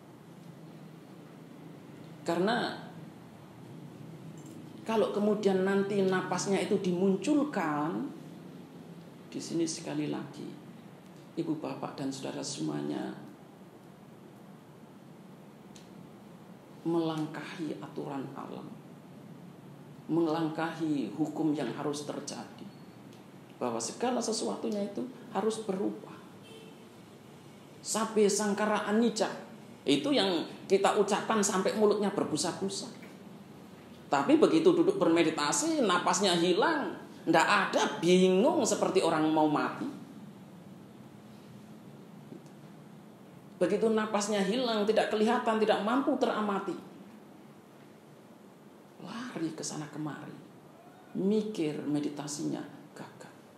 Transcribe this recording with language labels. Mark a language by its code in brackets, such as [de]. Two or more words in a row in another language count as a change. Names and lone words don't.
[id] Karena kalau kemudian nanti napasnya itu dimunculkan, di sini sekali lagi, ibu bapak dan saudara semuanya melangkahi aturan alam, melangkahi hukum yang harus terjadi, bahwa segala sesuatunya itu harus berubah. [pi] Sabbe sangkara anicca, [id] itu yang kita ucapkan sampai mulutnya berbusa-busa. Tapi begitu duduk bermeditasi, napasnya hilang, ndak ada, bingung seperti orang mau mati. Begitu napasnya hilang, tidak kelihatan, tidak mampu teramati, lari ke sana kemari, mikir meditasinya gagal.